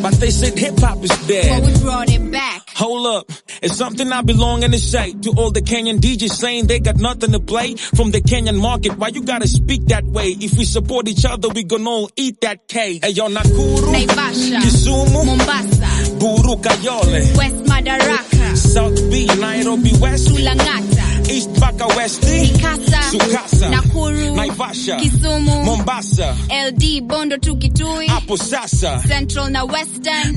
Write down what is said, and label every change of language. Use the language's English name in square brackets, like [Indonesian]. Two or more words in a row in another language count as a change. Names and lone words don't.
[English] But they said hip-hop is dead. But we brought it back. Hold up, it's something I belonging to say to all the Kenyan DJs saying they got nothing to play from the Kenyan market. Why you gotta speak that way? If we support each other, we gonna all eat that cake. Hey, yo, Nakuru, Naivasha, Kisumu, Mombasa, Buru Kayole, West Madaraka, South B, Nairobi West, Sulangata, East Baka Westi, Mikasa, Sukasa, Nakuru, Naivasha, Kisumu, Mombasa, LD, Bondo to Kitui, [Swahili] Apo Sasa, [English] Central na Western,